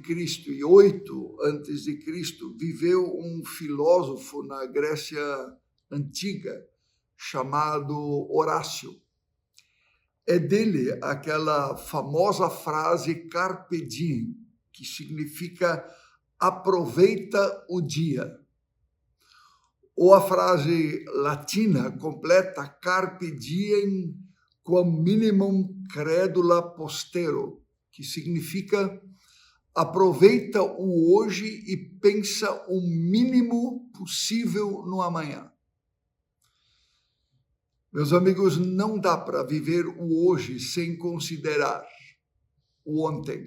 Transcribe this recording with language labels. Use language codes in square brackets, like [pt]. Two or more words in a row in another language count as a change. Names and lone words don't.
[pt] e 8 a.C., viveu um filósofo na Grécia Antiga, chamado Horácio. É dele aquela famosa frase [la] Carpe Diem, [pt] que significa aproveita o dia. Ou a frase latina completa [la] Carpe Diem quam minimum credula postero, [pt] que significa aproveita o hoje e pensa o mínimo possível no amanhã. Meus amigos, não dá para viver o hoje sem considerar o ontem.